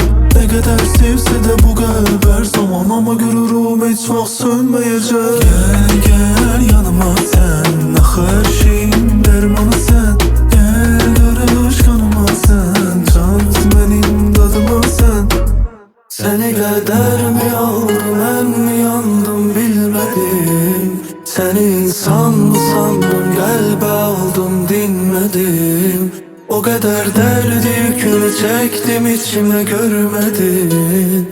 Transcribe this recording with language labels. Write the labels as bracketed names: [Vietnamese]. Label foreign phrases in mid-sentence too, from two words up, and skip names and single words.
[Azerbaijani] Nə qədər sevsə də bu qəlb hər zaman, amma görürüm heç vaxt sönməyəcək. Gəl, gəl yanıma sən, axı hər şeyin dərmanı sən. Gəl qarış qanıma sən, çat mənim dadıma sən. [Turkish] Seni kader mi oldu, ben mi yandım bilmedim. Seni insan mı sandım, gel be oldum dinmedim. O kadar derdi yükünü çektim, içime görmedin.